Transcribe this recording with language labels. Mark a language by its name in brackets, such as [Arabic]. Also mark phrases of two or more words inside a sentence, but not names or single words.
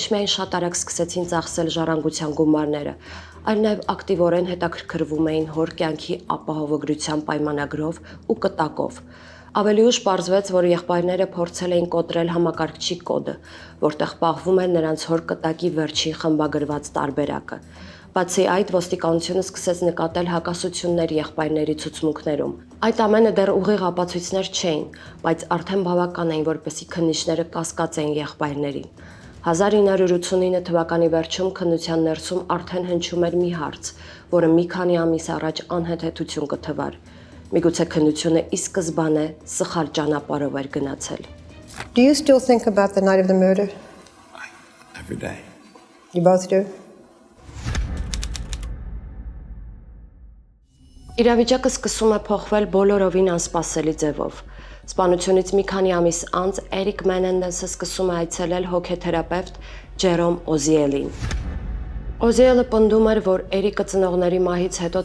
[Armenian] միայն շատ արագ սկսեցին ծախսել ժառանգության գումարները, այլ նաև ակտիվորեն հետաքրքրվում էին հոր կյանքի ապահովագրության պայմանագրով ու կտակով։ Ավելի ուշ պարզվեց, որ եղբայրները փորձել էին կոտրել համակարգչի կոդը, որտեղ պահվում էր նրանց հոր կտակի վերջին խմբագրված տարբերակը։ Բացի այդ, ոստիկանությունը սկսեց նկատել հակասություններ եղբայրների ցուցմունքներում։ Այդ ամենը դեռ ուղիղ ապացույցներ չէին, բայց արդեն բավական էին, որպեսզի քննիչները կասկածեին եղբայրներին։ 1989 թվականի վերջում քննության ներսում արդեն հնչում էր մի հարց, որը մի քանի ամիս առաջ անհեթեթություն կթվար։ Միգուցե քննությունը ի սկզբանե սխալ ճանապարհով էր գնացել։ [English] Do you still think about the night of the murder? Every day. You both do? [Armenian] Իրավիճակը սկսում է փոխվել բոլորովին անսպասելի ձևով։ Սպանությունից մի քանի ամիս անց Էրիկ Մենենդեսը սկսում է այցելել հոգեթերապևտ Ջերոմ Օզիելին։ Օզիելը պնդում էր, որ Էրիկը ծնողների մահից հետո